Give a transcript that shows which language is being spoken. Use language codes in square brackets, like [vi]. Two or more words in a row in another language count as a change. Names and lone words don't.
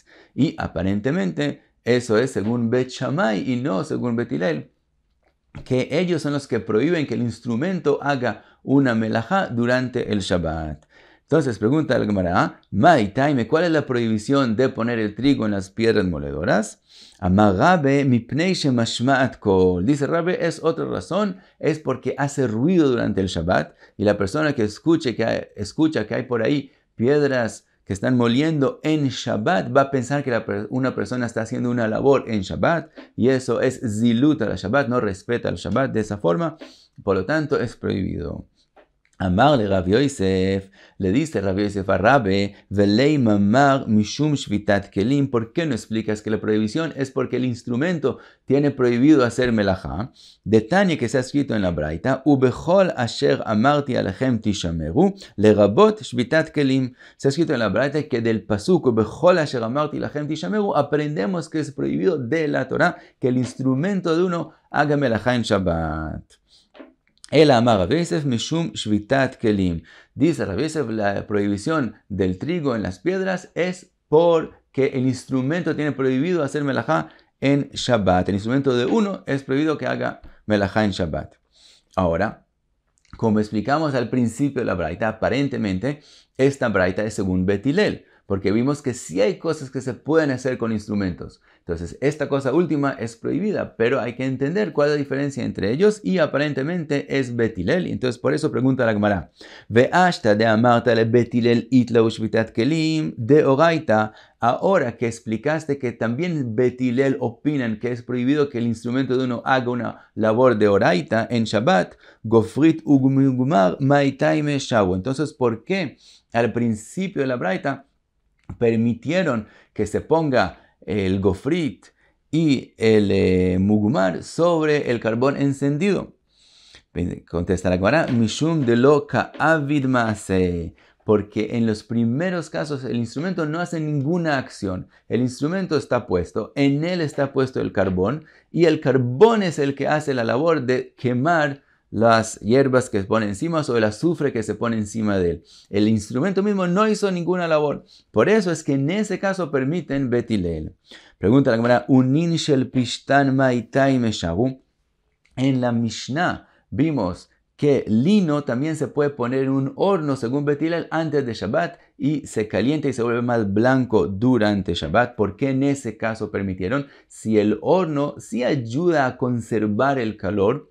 [es] Y aparentemente eso es según Bet Shammai y no según Bet Hillel, que ellos son los que prohíben que el instrumento haga una melajá durante el Shabbat. Entonces pregunta el Gemara, [arc] מאי טעמא, [es] ¿cuál es la prohibición de poner el trigo en las piedras moledoras? [he] אמר רבה מפני שמשמעת קול. [es] Dice Rabbe, es otra razón, es porque hace ruido durante el Shabbat y la persona que escucha que hay por ahí piedras que están moliendo en Shabbat va a pensar que una persona está haciendo una labor en Shabbat y eso es [he] זילות על שבת, [es] no respeta el Shabbat de esa forma, por lo tanto es prohibido. [arc] אמר ליה רב יוסף, [es] le dice Rav Yosef a Rabbe, [arc] ולימא מר משום שביתת כלים. [es] ¿Por qué no explicas que la prohibición es porque el instrumento tiene prohibido hacer melajá? [arc] דתניא [es] que se ha escrito en la Braita, [he] ובכל אשר אמרתי אליכם תשמרו לרבות שביתת כלים. [es] Se ha escrito en la Braita que del pasuk [he] ובכל אשר אמרתי אליכם תשמרו [es] aprendemos que es prohibido de la Torah que el instrumento de uno haga melajá en Shabbat. [arc] אלא אמר רב יוסף משום שביתת כלים. [es] Dice Rav Yosef, la prohibición del trigo en las piedras es porque el instrumento tiene prohibido hacer melajá en Shabbat. El instrumento de uno es prohibido que haga melajá en Shabbat. Ahora, como explicamos al principio de la Braita, aparentemente esta Braita es según Bet Hillel, porque vimos que sí hay cosas que se pueden hacer con instrumentos. Entonces, esta cosa última es prohibida, pero hay que entender cuál es la diferencia entre ellos y aparentemente es Bet Hillel. Entonces, por eso pregunta la Gemara, [arc] והשתא דאמרת לבית הלל אית להו שביתת כלים דאורייתא. [es] Ahora que explicaste que también Bet Hillel opinan que es prohibido que el instrumento de uno haga una labor [arc] דאורייתא [es] en Shabbat, [arc] גפרית וגומר מאי טעמא שרו. [es] Entonces, ¿por qué al principio de la Braita permitieron que se ponga el gofrit y el mugumar sobre el carbón encendido? Contesta la Gemara, [arc] משום דלא קעביד מעשה. [es] Porque en los primeros casos el instrumento no hace ninguna acción. El instrumento está puesto, en él está puesto el carbón y el carbón es el que hace la labor de quemar las hierbas que se ponen encima o el azufre que se pone encima de él. El instrumento mismo no hizo ninguna labor. Por eso es que en ese caso permiten Bet Hillel. Pregunta la Gemara, [arc] ואונין של פשתן מאי טעמא שרו. [es] En la Mishnah vimos que lino también se puede poner en un horno según Bet Hillel antes de Shabbat y se calienta y se vuelve más blanco durante Shabbat. ¿Por qué en ese caso permitieron? Si el horno sí ayuda a conservar el calor.